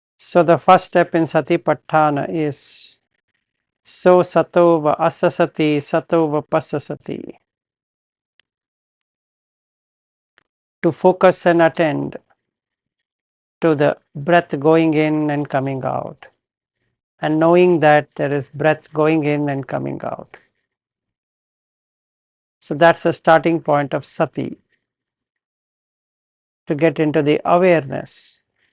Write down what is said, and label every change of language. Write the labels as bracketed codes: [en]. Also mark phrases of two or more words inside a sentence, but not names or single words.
[en] So the first step in satipatthana is so [pi] satova asasati satova pasasati, [en] to focus and attend to the breath going in and coming out, and knowing that there is breath going in and coming out. So that's the starting point of sati, to get into the awareness.